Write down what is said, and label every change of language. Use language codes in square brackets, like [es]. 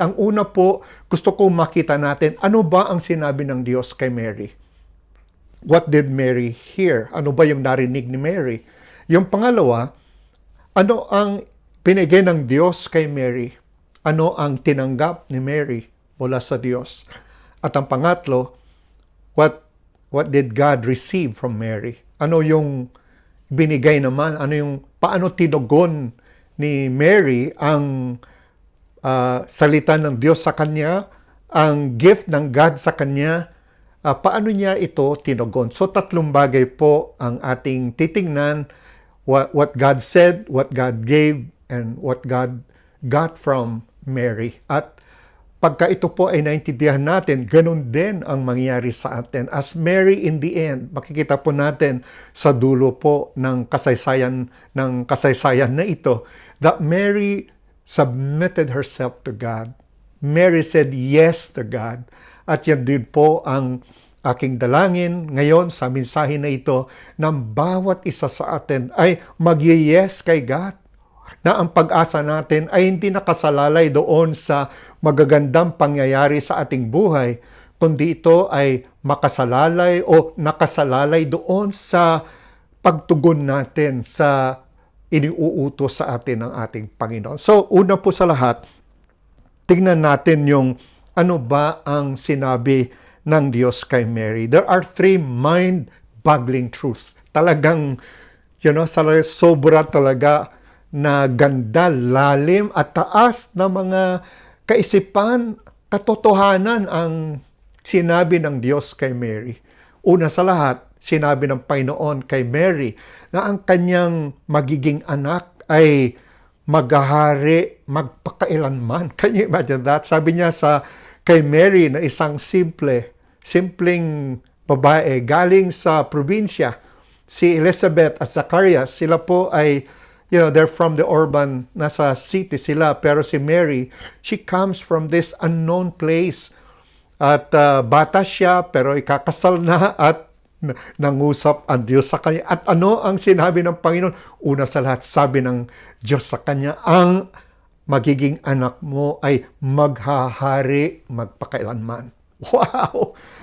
[tl] Ang una po, gusto ko makita natin, ano ba ang sinabi ng Diyos kay Mary? [en] What did Mary hear? [tl] Ano ba yung narinig ni Mary? Yung pangalawa, ano ang binigay ng Diyos kay Mary? Ano ang tinanggap ni Mary mula sa Diyos? At ang pangatlo, [en] what did God receive from Mary? [tl] Ano yung binigay naman? Paano tinugon ni Mary ang salita ng Diyos sa kanya, ang gift ng God sa kanya, paano niya ito tinugon? [en] So [tl] tatlong bagay po ang ating titingnan, [en] what God said, what God gave, and what God got from Mary. [tl] At pagka ito po ay naintindihan natin, ganun din ang mangyayari sa atin. [en] As Mary in the end, [tl] makikita po natin sa dulo po ng kasaysayan na ito, [en] that Mary submitted herself to God. Mary said yes to God. [tl] At yan din po ang aking dalangin ngayon sa mensahe na ito, ng bawat isa sa atin ay mag-yes kay God, na ang pag-asa natin ay hindi nakasalalay doon sa magagandang pangyayari sa ating buhay, kundi ito ay makasalalay o nakasalalay doon sa pagtugon natin sa iniuutos sa atin ng ating Panginoon. So, una po sa lahat, tingnan natin yung ano ba ang sinabi ng Diyos kay Mary. [en] There are three mind-boggling truths. [tl] Talagang, sobra talaga na ganda, lalim at taas na mga kaisipan, katotohanan ang sinabi ng Diyos kay Mary. Una sa lahat, sinabi ng Panginoon kay Mary na ang kanyang magiging anak ay maghahari magpakailanman. [en] Can you imagine that? [tl] Sabi niya kay Mary na isang simpleng babae galing sa probinsya, si Elizabeth at Zacharias, sila po ay [en] they're from the urban, [tl] nasa city sila. Pero si [en] Mary, she comes from this unknown place. [tl] At bata siya, pero ikakasal na at nangusap ang Diyos sa kanya. At ano ang sinabi ng Panginoon? Una sa lahat, sabi ng Diyos sa kanya, ang magiging anak mo ay maghahari magpakailanman. Wow!